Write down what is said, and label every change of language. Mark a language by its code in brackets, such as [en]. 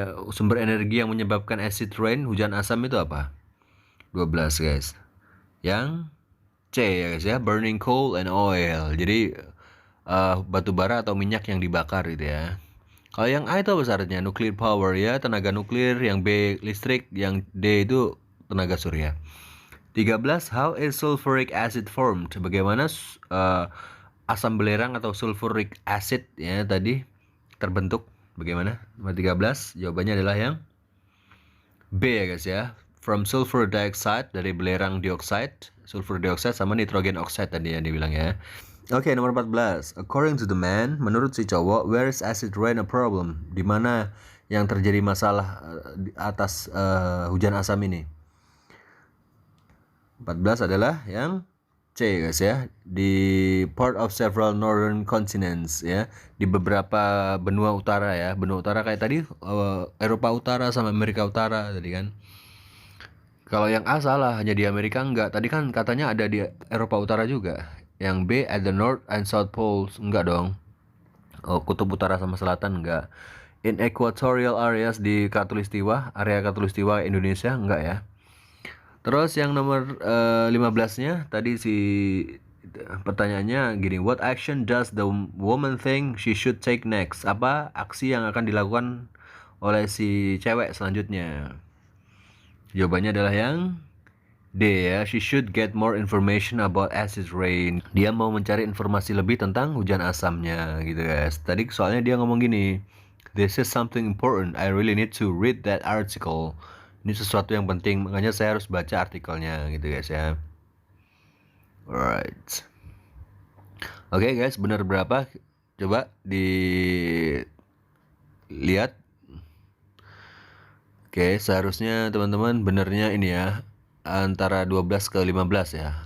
[id] Sumber energi yang menyebabkan acid rain, hujan asam itu apa? 12 guys. Yang C ya guys ya, [en] burning coal and oil. [id] Jadi batu bara atau minyak yang dibakar gitu ya. Kalau yang A itu apa syaratnya? Nuclear power ya, tenaga nuklir. Yang B listrik, yang D itu tenaga surya. 13. [en] How is sulfuric acid formed? [id] Bagaimana asam belerang atau sulfuric acid ya tadi terbentuk? Bagaimana? Nomor 13 jawabannya adalah yang B ya guys ya. [en] From sulfur dioxide, [id] dari belerang dioxide, sulfur dioxide sama nitrogen oxide tadi yang dibilang ya. Oke, nomor 14. [en] According to the man, [id] menurut si cowok, [en] where is acid rain a problem? [id] Di mana yang terjadi masalah atas hujan asam ini? 14 adalah yang C guys ya, di [en] part of several northern continents [id] ya, di beberapa benua utara ya. Benua utara kayak tadi Eropa Utara sama Amerika Utara tadi kan. Kalau yang A salah, hanya di Amerika enggak. Tadi kan katanya ada di Eropa Utara juga. Yang B [en] at the North and South Poles, [id] enggak dong. Kutub Utara sama Selatan enggak. [en] In equatorial areas, [id] di Khatulistiwa, area Khatulistiwa Indonesia enggak ya. Terus yang nomor 15-nya tadi si pertanyaannya gini, [en] what action does the woman think she should take next? [id] Apa aksi yang akan dilakukan oleh si cewek selanjutnya? Jawabannya adalah yang D ya, [en] she should get more information about acid rain. [id] Dia mau mencari informasi lebih tentang hujan asamnya gitu guys. Tadi soalnya dia ngomong gini, [en] this is something important, I really need to read that article. [id] Ini sesuatu yang penting, makanya saya harus baca artikelnya gitu guys ya. Alright. Oke guys, benar berapa? Coba dilihat. Oke, seharusnya teman-teman benernya ini ya, antara 12 ke 15 ya.